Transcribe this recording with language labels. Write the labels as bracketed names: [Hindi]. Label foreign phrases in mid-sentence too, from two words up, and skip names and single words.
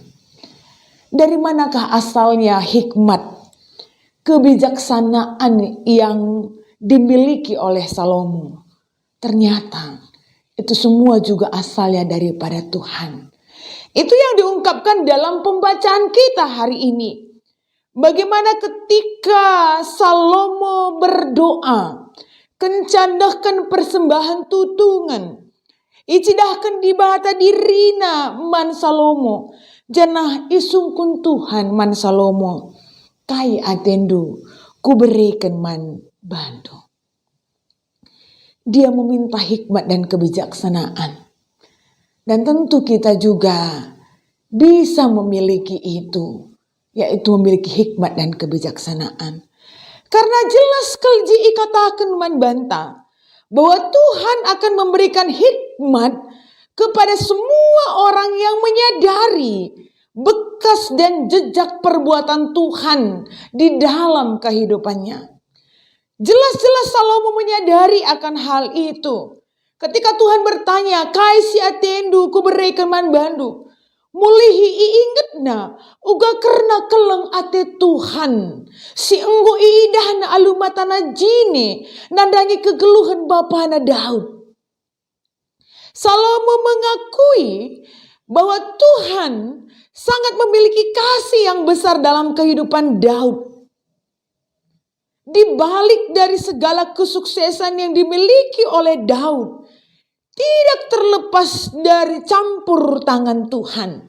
[Indonesian] Dari manakah asalnya hikmat, kebijaksanaan yang dimiliki oleh Salomo? Ternyata itu semua juga asalnya daripada Tuhan. Itu yang diungkapkan dalam pembacaan kita hari ini. Bagaimana ketika Salomo berdoa, [Batak Karo] kencadahkan persembahan tutungan, icidahkan di bata dirina man Salomo, janah isungkun Tuhan man Salomo, kai atendu ku berikan man bantu. [Indonesian] Dia meminta hikmat dan kebijaksanaan. Dan tentu kita juga bisa memiliki itu, yaitu memiliki hikmat dan kebijaksanaan. Karena jelas [Batak Karo] kelji ikatakan man banta, [Indonesian] bahwa Tuhan akan memberikan hikmat kepada semua orang yang menyadari bekas dan jejak perbuatan Tuhan di dalam kehidupannya. Jelas-jelas Salomo menyadari akan hal itu. Ketika Tuhan bertanya, [Batak Karo] kai si atendu ku berikan man bandu, mulihi iingetna uga karena keleng ate Tuhan, si enggo iidahna alumatana jine nandangi kegeluhan bapana Daud. [Indonesian] Salomo mengakui bahwa Tuhan sangat memiliki kasih yang besar dalam kehidupan Daud. Di balik dari segala kesuksesan yang dimiliki oleh Daud, tidak terlepas dari campur tangan Tuhan.